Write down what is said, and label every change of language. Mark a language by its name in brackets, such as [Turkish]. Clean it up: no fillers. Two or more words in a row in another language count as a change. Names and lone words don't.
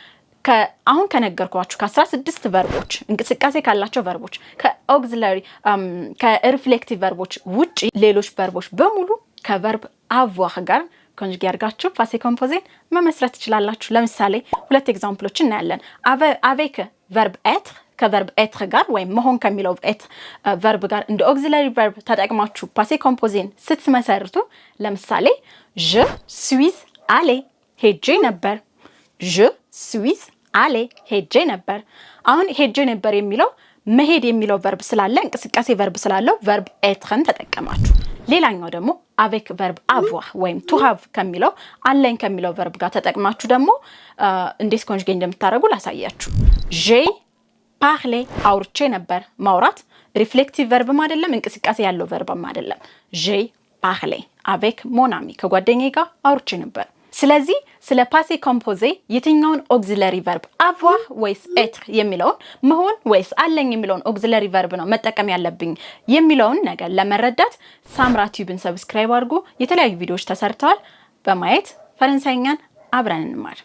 [Amharic] አሁን ከነገርኳችሁ ከ16 ቨርቦች እንቅስቃሴ ካላቸው ቨርቦች ከኦክሲለሪ ከሪፍሌክቲቭ ቨርቦች ውጪ ሌሎች ቨርቦች በሙሉ ከቨርብ avoir ጋር ኮንጁጌት አድርጋችሁ [French] passé composé [Amharic] መመስረት ትችላላችሁ። ለምሳሌ ሁለት ኤግዛምፕሎችን እናያለን። [French] avec verbe être [Amharic] ከቨርብ être ጋር ወይም መሆን ከሚለው ቨርብ ጋር እንደ [English] auxiliary verb [Amharic] ተጠቅማችሁ [French] passé composé [Amharic] ስትመሰርቱ ለምሳሌ [French] je suis allé [Amharic] ሄጄ ነበር። [French] je suis allé [Amharic] ሄጄ ነበር። አሁን ሄጄ ነበር የሚለው መሄድ የሚለው ቨርብ ስላለ እንቅስቃሴ ቨርብ ስላለው ቨርብ ኤትርን ተጠቀማችሁ። ሌላኛው ደግሞ [French] avec verbe avoir [Amharic] ወይም [English] to have [Amharic] ከሚለው አለኝ ከሚለው ቨርብ ጋር ተጠቅማችሁ ደግሞ እንዴት ኮንጁጌት እንደምታደርጉ ላሳያችሁ። [French] j'ai parlé [Amharic] አውርቼ ነበር። ማውራት [English] reflexive verb [Amharic] አይደለም እንቅስቃሴ ያለው ቨርብም አይደለም። [French] j'ai parlé avec mon ami [Amharic] ከጓደኛዬ ጋር አውርቼ ነበር። ስለዚህ ስለ [French] passé composé [Amharic] የትኛውን [English] auxiliary verb [Amharic] avoir ወይስ être የሚለውን መሆን ወይስ አለኝ የሚለውን [English] auxiliary verb [Amharic] ነው መጠቀም ያለብኝ የሚለውን ነገር ለመረዳት ሳምራ ቲዩብን ሰብስክራይብ አድርጉ። የተለያዩ ቪዲዮዎች ተሰርተዋል። በማየት ፈረንሳይኛን አብረን እንማር።